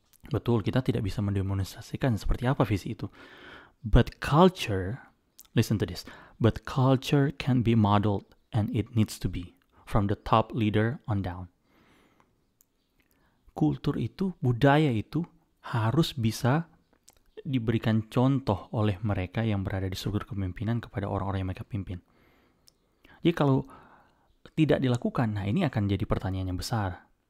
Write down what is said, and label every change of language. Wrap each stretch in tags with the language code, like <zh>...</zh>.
<id>Betul, kita tidak bisa mendemonstrasikan seperti apa visi itu.</id> <en>But culture, listen to this, but culture can be modeled and it needs to be from the top leader on down.</en> <id>Kultur itu, budaya itu harus bisa diberikan contoh oleh mereka yang berada di struktur kepemimpinan kepada orang-orang yang mereka pimpin. Jadi kalau tidak dilakukan, nah ini akan jadi pertanyaan yang besar.</id>